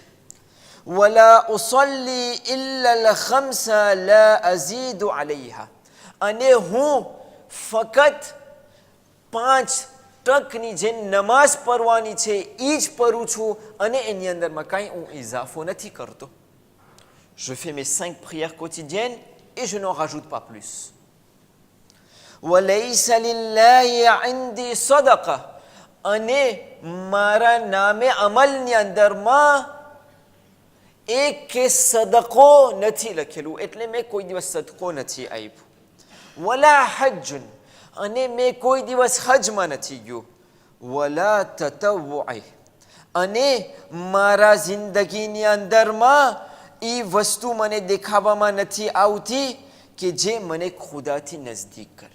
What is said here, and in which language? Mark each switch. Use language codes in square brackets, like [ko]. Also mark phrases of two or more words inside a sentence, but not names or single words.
[ar] ولا أصلي إلا الخمس لا أزيد عليها, [gu] અને હું ફક્ત 5% જે નમાઝ પઢવાની છે એ જ પઢું છું અને એની અંદરમાં કાંઈ હું ઇઝાફો નથી કરતો. [fr] Je fais mes 5 prières quotidiennes et je n'en rajoute pas plus. [ar] وَلَيْسَ لِلَّهِ عِنْدِي صَدَقَةٌ, [gu] અને મારા નામે અમલની અંદરમાં એક સદકો નથી લખેલું, એટલે મેં કોઈ દિવસ સદકો નથી આપ્યો. [ar] ولا حج, [gu] અને મેં કોઈ દિવસ હજમાં નથી ગયો. [ar] ولا تطوع, [gu] અને મારા જિંદગીની અંદરમાં એ વસ્તુ મને દેખાવામાં નથી આવતી કે જે મને ખુદાથી નજદીક કરે.